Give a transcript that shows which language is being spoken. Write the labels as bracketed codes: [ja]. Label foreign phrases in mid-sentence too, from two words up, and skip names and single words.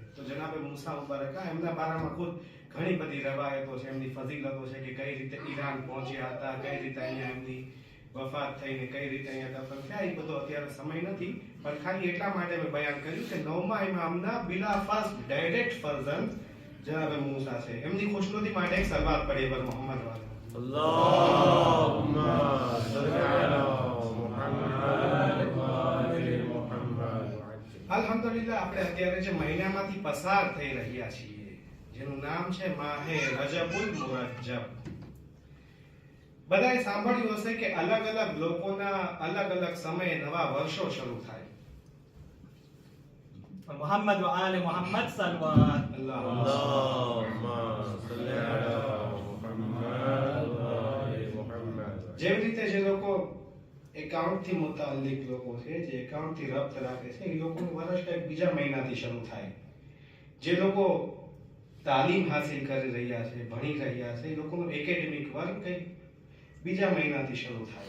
[gu] તો જનાબે મૂસા મુબરકા એમના બારામાં ખુદ ઘણી બધી રવાયતો છે, એમની ફઝીલતો છે કે કઈ રીતે ઈરાન પહોંચ્યા હતા, કઈ રીતે અહીંયા એમની વફાત થઈને કઈ રીતે અહીંયા દફન થયા. એ બધો અત્યારે સમય નથી, પણ ખાલી એટલા માટે મેં બયાન કર્યું કે 9મા ઇમામના બિલા [en] first direct [gu] ફરઝંદ જનાબે મૂસા છે. એમની ખુશનુદી માટે એક સલવાત પડી પર મોહમ્મદ વાલે. [ar] اللهم صل على محمد وآل محمد وعجل. [gu] અલ્હમ્દુલિલ્લાહ આપણે અત્યારે જે મહિનામાંથી પસાર થઈ રહ્યા છીએ જેનું નામ છે માહે રજબુલ મુરજ્જબ. બધાએ સાંભળ્યું હશે કે અલગ અલગ લોકોના અલગ અલગ સમયે નવા વર્ષો શરૂ થાય. [ar] محمد وآل محمد صلوات. [gu] અલ્લાહ [ar] اللهم صل على محمد وآل محمد. [gu] જેવી રીતે જે લોકો એકાઉન્ટ થી મુતાલ્લિક લોકો છે, જે એકાઉન્ટ થી રબ્ત રાખે છે, એ લોકોનું વર્ષ કંઈક બીજા મહિનાથી શરૂ થાય. જે લોકો તાલીમ હાસિલ કરી રહ્યા છે, ભણી રહ્યા છે, એ લોકોનું [en] academic work [gu] કંઈક બીજા મહિનાથી શરૂ થાય.